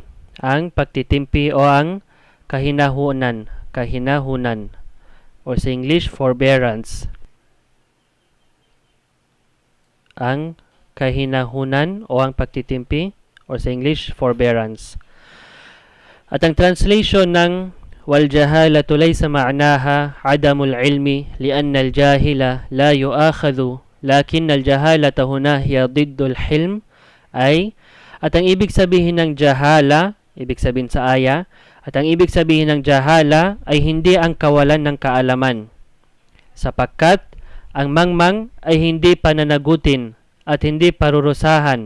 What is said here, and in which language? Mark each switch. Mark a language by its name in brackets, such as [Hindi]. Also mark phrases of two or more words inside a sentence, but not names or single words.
[Filipino] Ang pagtitimpi o ang kahinahunan. Kahinahunan. Or sa English, forbearance. Ang kahinahunan o ang pagtitimpi or sa English, forbearance. At ang translation ng [Arabic] وَالْجَهَالَةُ لَيْسَ مَعْنَاهَا عَدَمُ الْعِلْمِ لِأَنَّ الْجَاهِلَ لَا يُؤَاخَذُ لَكِنَّ الْجَهَالَةَ هُنَا هِيَ ضِدُّ الْحِلْمِ [Filipino] ay, at ang ibig sabihin ng jahala, ibig sabihin sa aya, at ang ibig sabihin ng jahala ay hindi ang kawalan ng kaalaman, sapagkat ang mangmang ay hindi pananagutin at hindi parurusahan.